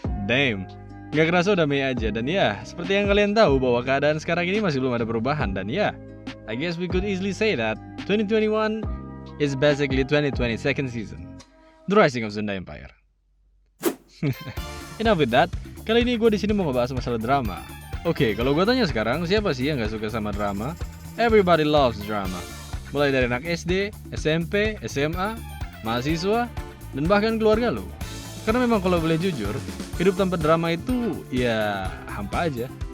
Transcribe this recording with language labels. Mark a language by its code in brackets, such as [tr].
[en] Damn, [id] gak kerasa udah Mei aja. Dan ya, seperti yang kalian tahu bahwa keadaan sekarang ini masih belum ada perubahan. Dan ya, [en] I guess we could easily say that 2021 is basically 2020 second season, The Rising of Zenda Empire. Enough with that. [id] Kali ini gue di sini mau ngebahas masalah drama. Oke, kalau gue tanya sekarang, siapa sih yang gak suka sama drama? [en] Everybody loves drama. [id] Mulai dari anak SD, SMP, SMA, mahasiswa, dan bahkan keluarga lo. Karena memang kalau boleh jujur, hidup tanpa drama itu ya hampa aja.